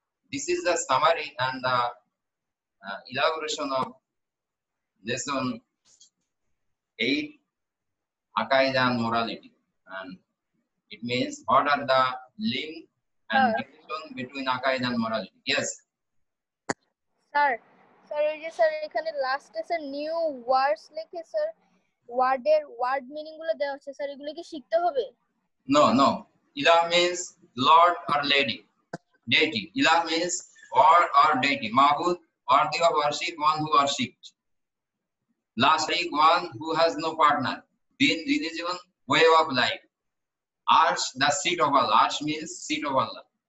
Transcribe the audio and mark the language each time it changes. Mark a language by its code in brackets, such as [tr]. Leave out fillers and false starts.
[en] This is the summary and the elaboration of lesson 8, Aqaidah and morality. And it means what are the link and relation between Aqaidah and morality. Yes. [bn] Sir, এখানে লাস্টে sir new words লিখে sir word meaning গুলো দেওয়া আছে sir, এগুলো কি শিখতে হবে? [en] No. Ilah means Lord or Lady, deity. Ilah means Lord or deity. Ma'bud, worthy of worship, one who worshipped. Last week, one who has no partner. Din, religion, way of life. Arsh, the seat of Allah. Arsh means seat of Allah.